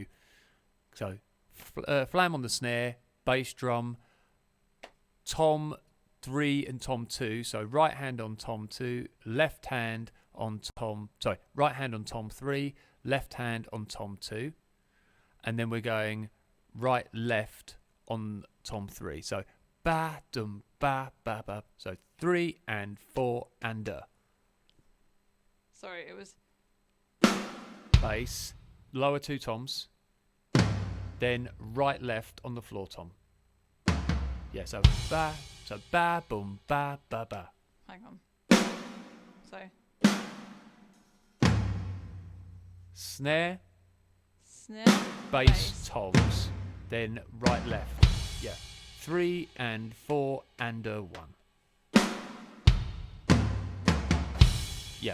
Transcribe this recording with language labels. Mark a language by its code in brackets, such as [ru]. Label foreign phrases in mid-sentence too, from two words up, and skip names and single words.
[en] So, flam on the snare, bass drum, tom 3 and tom 2. So right hand on tom 2, left hand on tom. Sorry, right hand on tom 3, left hand on tom 2, and then we're going right left on tom 3. So ba dum ba ba ba. So 3 and 4 and Sorry, it was... bass, lower 2 toms, then right left on the floor tom. Yeah, so ba boom ba ba ba. Hang on. So... Snare, Snare, bass, toms, then right left. Yeah, 3 and 4 and 1. Yeah.